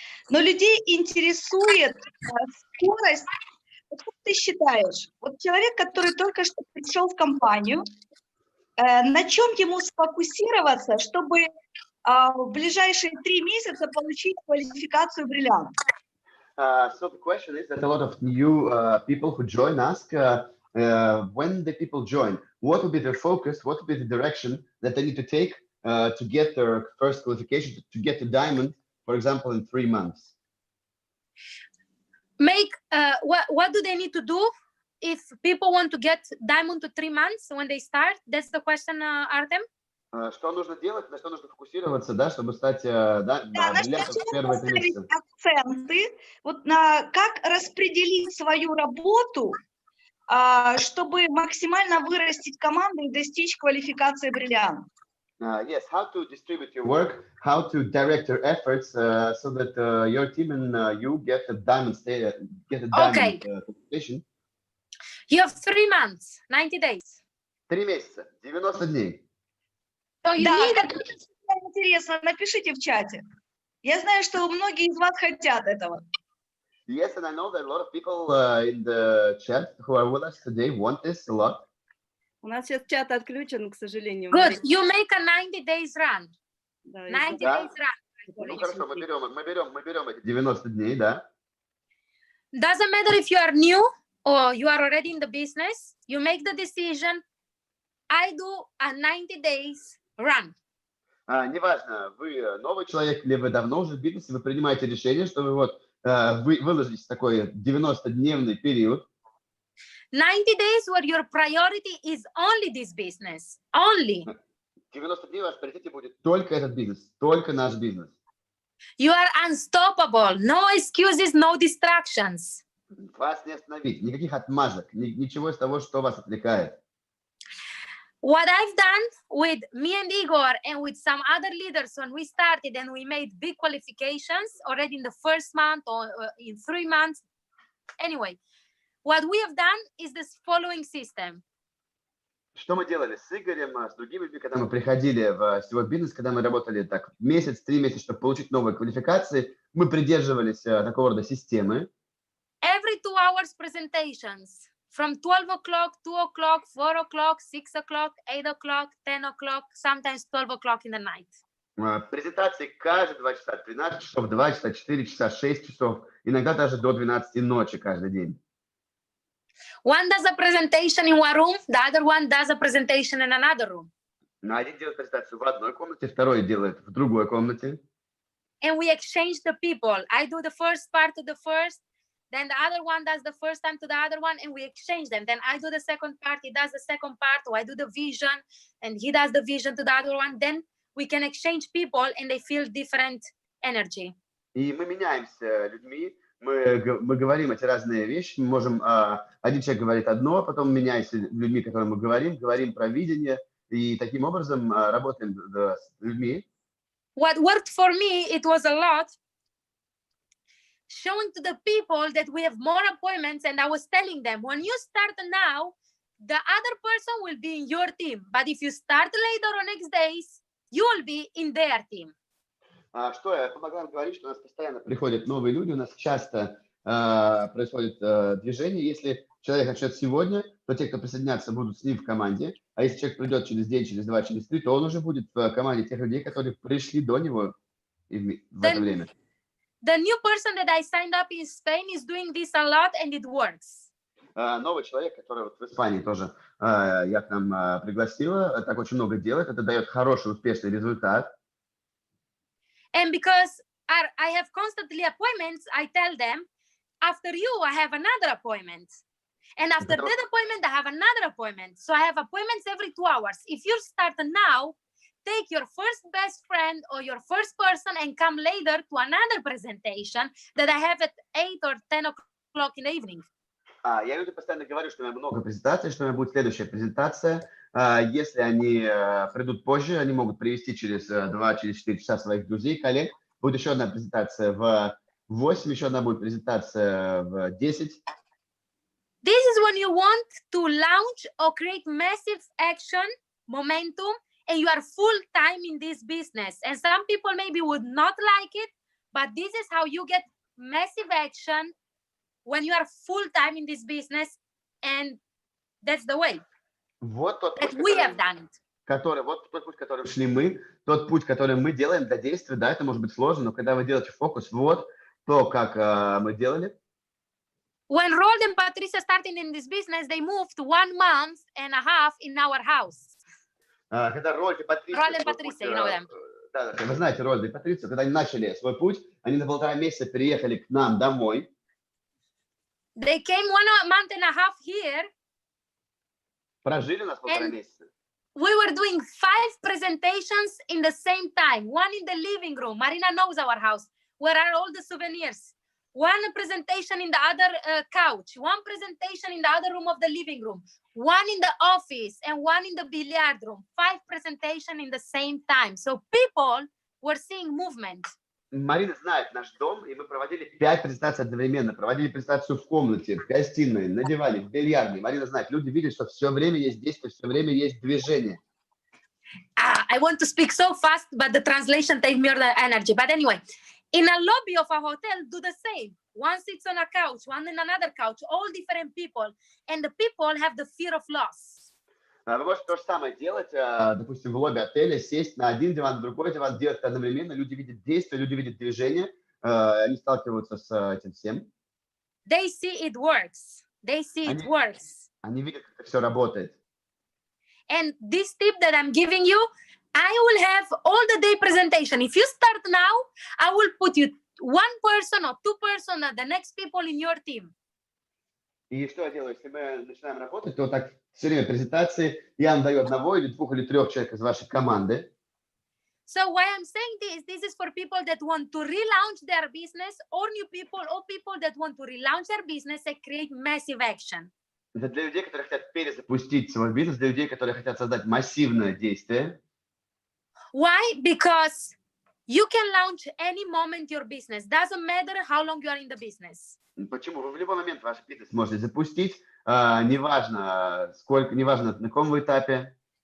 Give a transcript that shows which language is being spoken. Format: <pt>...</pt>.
<ru>Но людей интересует скорость. Вот как ты считаешь, вот человек, который только что пришел в компанию, на чем ему сфокусироваться, чтобы в ближайшие 3 месяца получить квалификацию бриллиант?</ru> <en>So the question is that a lot of new people who join ask when the people join, what will be their focus, what will be the direction that they need to take to get their first qualification, to get to diamond, for example, in 3 months. Make what do they need to do if people want to get diamond to 3 months when they start? That's the question, Artem.</en> <ru>Что нужно делать, на что нужно фокусироваться, да, чтобы стать бриллиантом в первые 3 месяца? Акценты, вот на как распределить свою работу, чтобы максимально вырастить команду и достичь квалификации бриллиант.</ru> <en>Yes, how to distribute your work, how to direct your efforts so that your team and you get a diamond certification. You have 3 months, 90 days.</en> <ru>3 месяца, 90 дней.</ru> <en>So you</en> <ru>Да,</ru> <en>need</en> <ru>интересно, напишите в чате. Я знаю, что многие из вас хотят этого.</ru> <en>Yes, and I know that a lot of people in the chat who are with us today want this a lot.</en> <ru>У нас сейчас чат отключен, к сожалению.</ru> <en>good. You make a 90 days run.</en> <ru>Да,</ru> <en>90</en> <ru>Да.</ru> <en>days run.</en> <ru>Ну хорошо, мы берем эти 90 дней, да.</ru> <en>Doesn't matter if you are new or you are already in the business, you make the decision. I do a 90 days run.</en> <ru>Неважно, вы новый человек или вы давно уже в бизнесе, вы принимаете решение, что вы вот вы выложитесь в такой 90-дневный период.</ru> <en>90 days where your priority is only this business. Only.</en> <ru>90 дней у вас в приоритете будет только этот бизнес, только наш бизнес.</ru> <en>You are unstoppable. No excuses, no distractions.</en> <ru>Вас не остановить, никаких отмазок, ничего из того, что вас отвлекает.</ru> <en>What I've done with me and Igor and with some other leaders when we started and we made big qualifications already in the first month or in 3 months. Anyway, what we have done is this following system.</en> <ru>Что мы делали с Игорем, с другими людьми, когда мы приходили в сетевой бизнес, когда мы работали так месяц, 3 месяца, чтобы получить новые квалификации, мы придерживались такого рода системы.</ru> <en>Every 2 hours presentations from 12 o'clock, 2 o'clock, 4 o'clock, 6 o'clock, 8 o'clock, 10 o'clock, sometimes 12 o'clock in the night.</en> <ru>Презентации каждые 2 часа, 13 часов, 2 часа, 4 часа, 6 часов, иногда даже до 12 ночи каждый день.</ru> <en>One does a presentation in one room, the other one does a presentation in another room.</en> <ru>Один делает презентацию в одной комнате, второй делает в другой комнате.</ru> <en>And we exchange the people. I do the first part to the first, then the other one does the first time to the other one, and we exchange them. Then I do the second part, he does the second part, or I do the vision, and he does the vision to the other one. Then we can exchange people, and they feel different energy.</en> <ru>И мы меняемся людьми, мы говорим эти разные вещи, мы можем, один человек говорит одно, потом меняемся людьми, которым мы говорим про видение, и таким образом работаем с людьми.</ru> <en>What worked for me, it was a lot, showing to the people that we have more appointments, and I was telling them, when you start now, the other person will be in your team, but if you start later or next days, you will be in their team.</en> <ru>Что я помогла им говорить, что у нас постоянно приходят новые люди, у нас часто происходит движение. Если человек начнет сегодня, то те, кто присоединятся, будут с ним в команде. А если человек придет через день, через 2, через 3, то он уже будет в команде тех людей, которые пришли до него в это время.</ru> <en>The new person that I signed up in Spain is doing this a lot, and it works.</en> <ru>Новый человек, который вот в Испании тоже я к нам пригласила, так очень много делает, это дает хороший, успешный результат.</ru> <en>And because I have constantly appointments, I tell them, after you, I have another appointment. And after that appointment, I have another appointment. So I have appointments every 2 hours. If you start now, take your first best friend or your first person and come later to another presentation that I have at 8 or 10 o'clock in the evening.</en> <ru>Я людям постоянно говорю, что у меня много презентаций, что у меня будет следующая презентация. Если они придут позже, они могут привести через 2, через 4 часа своих друзей, коллег. Будет еще одна презентация в 8, еще одна будет презентация в 10.</ru> <en>This is when you want to launch or create massive action, momentum, and you are full time in this business. And some people maybe would not like it, but this is how you get massive action when you are full-time in this business, and that's the way</en> <ru>Вот тот</ru> <en>that</en> <ru>путь,</ru> <en>we have done it.</en> <ru>вот тот путь, который шли мы, тот путь, который мы делаем для действия, да, это может быть сложно, но когда вы делаете фокус, вот то, как мы делали.</ru> <en>When Roald and Patricia started in this business, they moved 1.5 months in our house.</en> <ru>Когда Рольд и Патриция,</ru> <en>Roald and Patricia, you know them.</en> <ru>да, вы знаете Рольда и Патрицию, когда они начали свой путь, они на 1,5 месяца переехали к нам домой.</ru> <en>They came 1.5 months here.</en> <ru>Прожили у нас 1,5 месяца.</ru> <en>We were doing 5 presentations in the same time. One in the living room. Marina knows our house. Where are all the souvenirs? One presentation in the other couch. One presentation in the other room of the living room. One in the office and one in the billiard room. 5 presentations in the same time. So people were seeing movement.</en> <ru>Марина знает наш дом, и мы проводили 5 презентаций одновременно. Проводили презентацию в комнате, в гостиной, на диване, в бильярдной. Марина знает, люди видят, что все время есть действие, все время есть движение.</ru> <en>I want to speak so fast, but the translation takes more than energy. But anyway, in a lobby of a hotel, do the same. One sits on a couch, one in another couch, all different people. And the people have the fear of loss.</en> <ru>Вы можете то же самое делать, допустим, в лобби отеля, сесть на один диван, на другой диван, делать это одновременно. Люди видят действие, люди видят движение, они сталкиваются с этим всем.</ru> <en>They see it works. They see it works.</en> <ru>Они видят, как это все работает.</ru> <en>And this tip that I'm giving you, I will have all the day presentation. If you start now, I will put you 1 person or 2 person or the next people in your team.</en> <ru>И что я делаю? Если мы начинаем работать, то так все время презентации я вам даю 1 или 2 или 3 человек из вашей команды.</ru> <en>So why I'm saying this is for people that want to relaunch their business, or new people, or people that want to relaunch their business and create massive action.</en> <ru>Это для людей, которые хотят перезапустить свой бизнес, для людей, которые хотят создать массивное действие.</ru> <en>Why? Because you can launch any moment your business. Doesn't matter how long you are in the business.</en> <ru>Почему? Вы в любой момент ваш бизнес можете запустить, неважно сколько, неважно на каком вы этапе.</ru>